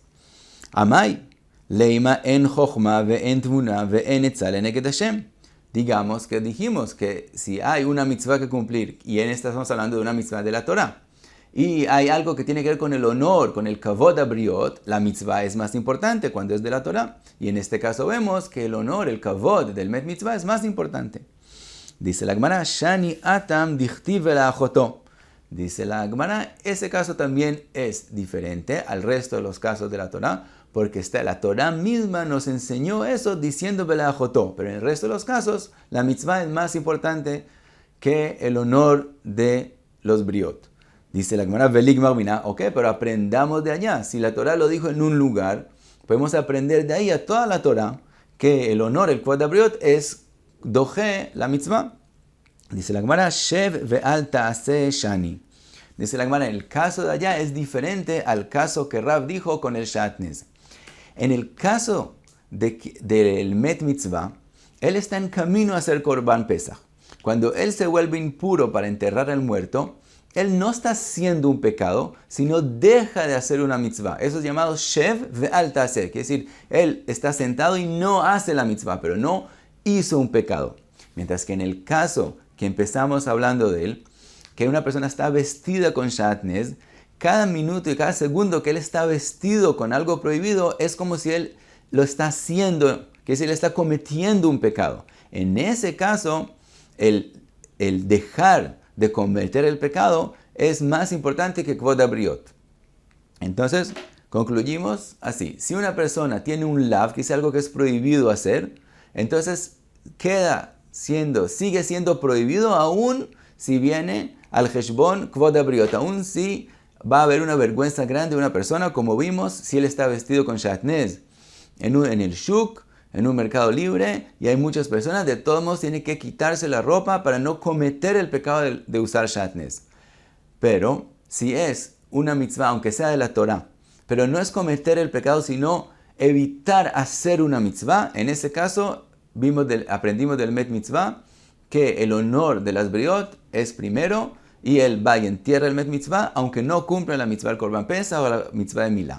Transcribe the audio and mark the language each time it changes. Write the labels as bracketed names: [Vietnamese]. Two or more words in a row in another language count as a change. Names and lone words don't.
[Hebrew] Amai. לימא אין חכמה ואין תבונה ואין עצה לנגד השם. [Spanish] Digamos que dijimos que si hay una mitzvah que cumplir, y en esta estamos hablando de una mitzvah de la Torah, y hay algo que tiene que ver con el honor, con el [Hebrew] כבוד הבריות, [Spanish] la mitzvah es más importante cuando es de la Torah. Y en este caso vemos que el honor, el kavod del [Hebrew] מת מצוה [Spanish] es más importante. Dice la Gemara, [Aramaic] שאני התם דכתיב ולאחותו. [Spanish] Dice la Gemara, ese caso también es diferente al resto de los casos de la Torah, porque la Torah misma nos enseñó eso diciendo vela ajotó, pero en el resto de los casos la mitzvah es más importante que el honor de los briot. Dice la Gemara, [Aramaic] וליגמר מינה, [Spanish] ok, pero aprendamos de allá. Si la Torah lo dijo en un lugar, podemos aprender de ahí a toda la Torah que el honor, el [Hebrew] כבוד הבריות, [Spanish] es doje la mitzvah. Dice la Gemara, [Hebrew] שב ואל תעשה שאני. [Spanish] Dice la Gemara, el caso de allá es diferente al caso que Rav dijo con el shatnez. En el caso del [Hebrew] מת מצוה, [Spanish] él está en camino a hacer [Hebrew] קרבן פסח. [Spanish] Cuando él se vuelve impuro para enterrar al muerto, él no está haciendo un pecado, sino deja de hacer una mitzvah. Eso es llamado [Hebrew] שב ואל תעשה. [Spanish] Quiere decir, él está sentado y no hace la mitzvah, pero no hizo un pecado. Mientras que en el caso que empezamos hablando de él, que una persona está vestida con shatnez, cada minuto y cada segundo que él está vestido con algo prohibido es como si él lo está haciendo, que si él está cometiendo un pecado. En ese caso, el dejar de cometer el pecado es más importante que [Hebrew] כבוד הבריות. [Spanish] Entonces, concluimos así. Si una persona tiene un lav, que es algo que es prohibido hacer, entonces sigue siendo prohibido aún si viene al [Hebrew] חשבון כבוד הבריות, [Spanish] aún si va a haber una vergüenza grande de una persona, como vimos, si él está vestido con shatnez en el shuk, en un mercado libre, y hay muchas personas, de todos modos tienen que quitarse la ropa para no cometer el pecado de usar shatnez. Pero si es una mitzvah, aunque sea de la Torah, pero no es cometer el pecado, sino evitar hacer una mitzvah, en ese caso aprendimos del [Hebrew] מת מצוה [Spanish] que el honor de las briot es primero, y él va y entierra el [Hebrew] מת מצוה, [Spanish] aunque no cumpla la mitzvah del [Hebrew] קרבן פסח [Spanish] o la mitzvah de Milá.